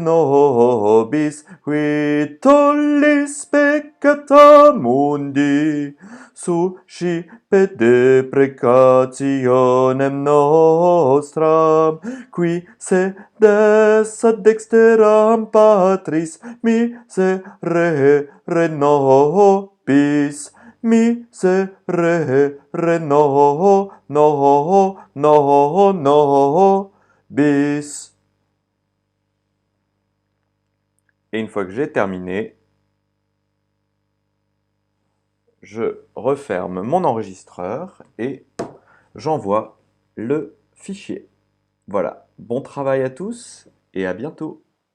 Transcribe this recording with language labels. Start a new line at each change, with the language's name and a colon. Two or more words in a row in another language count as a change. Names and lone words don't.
Latin: nobis, qui tollis peccata mundi, suscipe deprecationem nostram, qui sedes ad dexteram Patris miserere nobis, miserere nobis.
French: Et une fois que j'ai terminé, je referme mon enregistreur et j'envoie le fichier. Voilà, bon travail à tous et à bientôt.